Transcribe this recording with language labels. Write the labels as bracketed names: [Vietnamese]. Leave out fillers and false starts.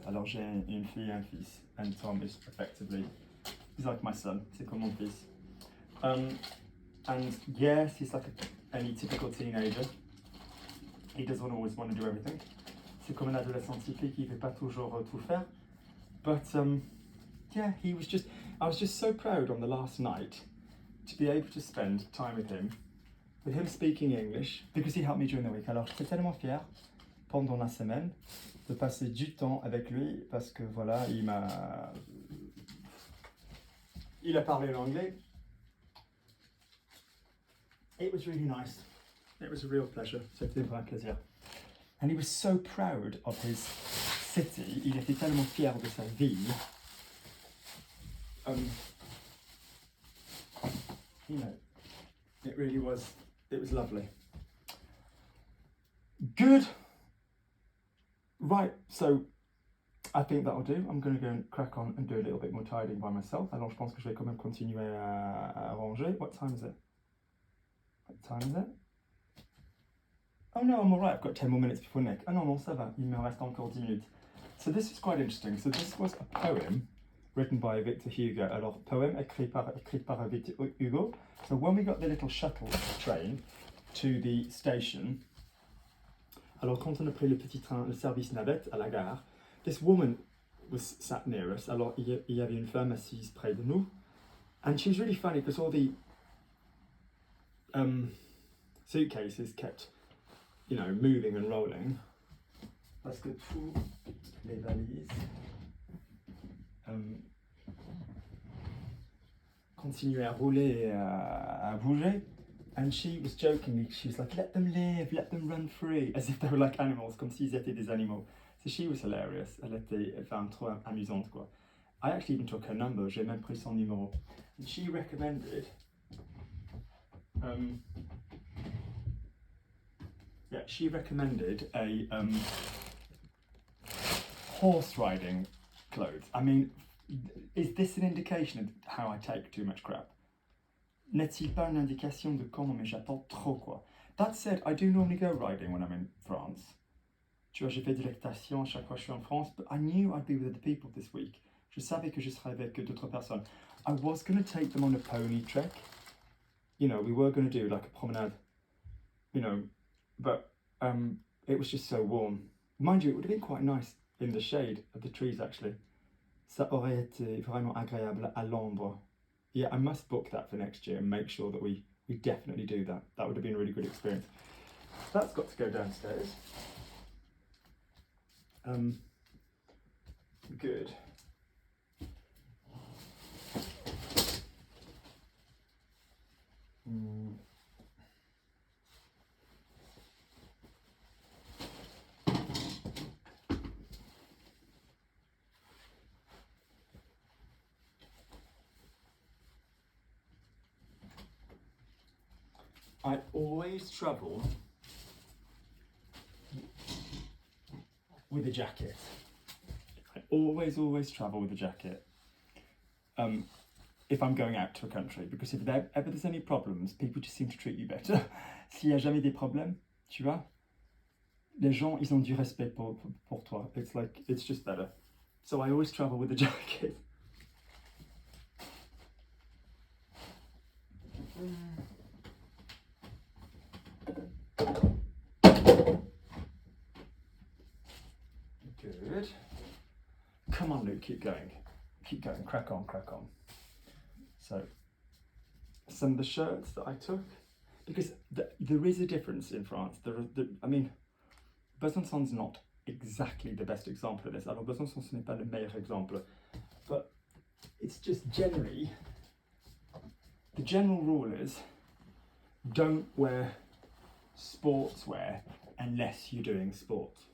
[French] Alors j'ai une fille et un fils, [English] and Tom is effectively, he's like my son, [French] c'est comme mon fils. [English] And yes, he's like any typical teenager. He doesn't always want to do everything. [French] C'est comme un adolescent typique, il ne veut pas toujours tout faire. [English] But yeah, I was just so proud on the last night to be able to spend time with him speaking English, because he helped me during the week. [French] Alors j'étais tellement fier pendant la semaine de passer du temps avec lui, parce que voilà, il a parlé l'anglais. [English] It was really nice. It was a real pleasure. [French] C'était un vrai plaisir. [English] And he was so proud of his city. [French] Il était tellement fier de sa ville. [English] You know, it really was. It was lovely. Good. Right. So I think that'll do. I'm going to go and crack on and do a little bit more tidying by myself. [French] Alors je pense que je vais quand même continuer à ranger. [English] What time is it? Oh no, I'm alright, I've got 10 more minutes before Nick. [French] Oh non, non, ça va, il me reste encore 10 minutes. [English] So this is quite interesting. So this was a poem written by Victor Hugo. [French] Alors, poème écrit par Victor Hugo. [English] So when we got the little shuttle train to the station, [French] alors quand on a pris le petit train, le service navette à la gare, [English] this woman was sat near us. [French] Alors il y avait une femme assise près de nous. [English] And she was really funny because all the suitcases kept, you know, moving and rolling. [French] Parce que toutes les valises continuaient à rouler et à bouger. [English] And she was jokingly, she was like, let them live, let them run free, as if they were like animals, [French] comme s'ils étaient des animaux. [English] So she was hilarious. [French] Elle était femme trop amusante, quoi. [English] I actually even took her number, [French] j'ai même pris son numéro. [English] And she recommended, she recommended a horse riding clothes. I mean, is this an indication of how I take too much crap? [French] N'est-il pas une indication de comment mais j'apporte trop quoi? [English] That said, I do normally go riding when I'm in France. [French] Tu vois, j'ai fait de l'équitation chaque fois que je suis en France, [English] but I knew I'd be with other people this week. [French] Je savais que je serais avec d'autres personnes. [English] I was going to take them on a pony trek. You know, we were going to do like a promenade, you know, but it was just so warm. Mind you, it would have been quite nice in the shade of the trees actually. [French] Ça aurait été vraiment agréable à l'ombre. [English] Yeah, I must book that for next year and make sure that we definitely do that. That would have been a really good experience. That's got to go downstairs. Good. I always travel with a jacket. I always travel with a jacket. If I'm going out to a country, because if ever there's any problems, people just seem to treat you better. [French] S'il y a jamais des problèmes, tu vois, les gens, ils ont du respect pour toi. [English] It's like, it's just better. So I always travel with a jacket. Good. Come on, Luke, keep going. Keep going, crack on, crack on. So, some of the shirts that I took, because there is a difference in France. I mean, Besançon's not exactly the best example of this. [French] Alors, Besançon, ce n'est pas le meilleur exemple. [English] But it's just generally, the general rule is, don't wear sportswear unless you're doing sport.